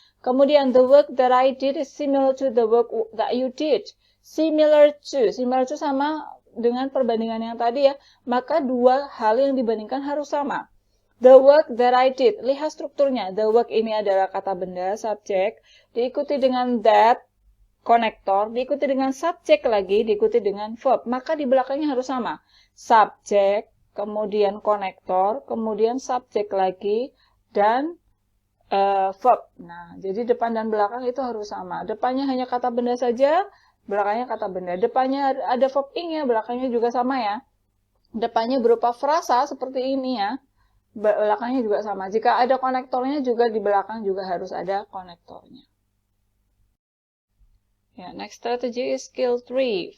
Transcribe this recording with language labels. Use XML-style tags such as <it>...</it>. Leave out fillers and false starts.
<id>Kemudian</id> <en>the work that I did is similar to the work that you did.</en> <id>Similar to sama dengan perbandingan yang tadi ya. Maka dua hal yang dibandingkan harus sama. The work that I did. Lihat strukturnya. The work ini adalah kata benda, subjek. Diikuti dengan that, konektor. Diikuti dengan subjek lagi, diikuti dengan verb. Maka di belakangnya harus sama. Subjek, kemudian konektor, kemudian subjek lagi, dan verb. Nah, jadi depan dan belakang itu harus sama. Depannya hanya kata benda saja, belakangnya kata benda. Depannya ada verb ing ya, belakangnya juga sama ya. Depannya berupa frasa seperti ini ya. Belakangnya juga sama. Jika ada konektornya juga di belakang juga harus ada konektornya.</id> <en>Yeah, next strategy is skill 3.</en>